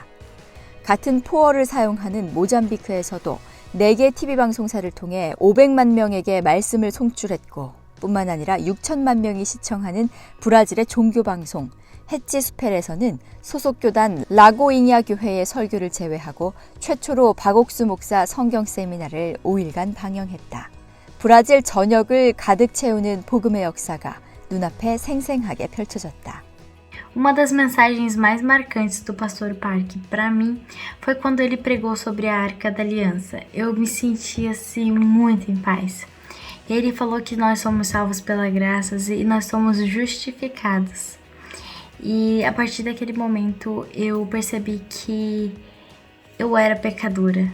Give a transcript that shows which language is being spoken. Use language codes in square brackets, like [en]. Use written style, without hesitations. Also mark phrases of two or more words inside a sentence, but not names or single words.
[ko] 같은 포어를 사용하는 모잠비크에서도 4개 TV 방송사를 통해 500만 명에게 말씀을 송출했고 뿐만 아니라 6천만 명이 시청하는 브라질의 종교방송 햇지수펠에서는 소속 교단 라고잉야 교회의 설교를 제외하고 최초로 박옥수 목사 성경 세미나를 5일간 방영했다. 브라질 전역을 가득 채우는 복음의 역사가 눈앞에 생생하게 펼쳐졌다. [pt] Uma das mensagens mais marcantes do pastor Park para mim foi quando ele pregou sobre a Arca da Aliança. Eu me senti assim muito em paz. Ele falou que nós somos salvos pela graça e nós somos justificados. E a partir daquele momento eu percebi que eu era pecadora.